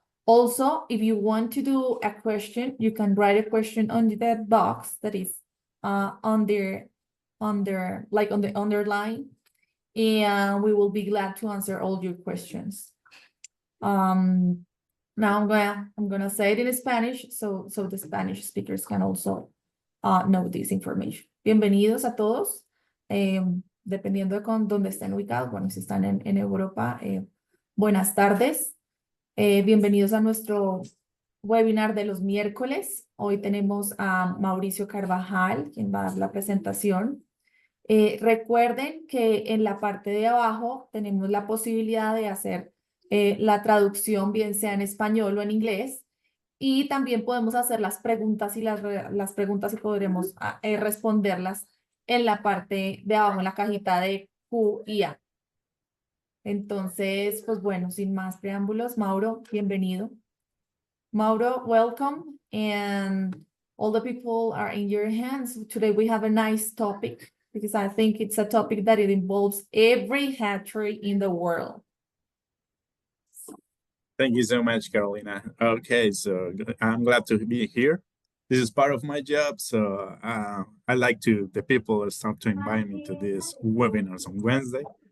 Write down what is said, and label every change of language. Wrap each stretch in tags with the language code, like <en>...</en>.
<en>Also, if you want to do a question, you can write a question on that box that is on the underline, and we will be glad to answer all your questions. Now I'm gonna say it in Spanish, so the Spanish speakers can also know this information.</en> <es>Bienvenidos a todos, dependiendo de dónde estén ubicados. Bueno, si están en Europa, buenas tardes. Bienvenidos a nuestro webinar de los miércoles. Hoy tenemos a Mauricio Carvajal, quien va a dar la presentación. Recuerden que en la parte de abajo tenemos la posibilidad de hacer la traducción, bien sea en español o en inglés, y también podemos hacer las preguntas y las preguntas y podremos responderlas en la parte de abajo, en la cajita de Q y A. Entonces, pues bueno, sin más preámbulos, Mauro, bienvenido.</es> <en>Mauro, welcome, and all the people are in your hands. Today we have a nice topic, because I think it's a topic that it involves every hatchery in the world. Thank you so much, Carolina. Okay, so I'm glad to be here. This is part of my job, so I like the people start to invite me to these webinars on Wednesday.</en>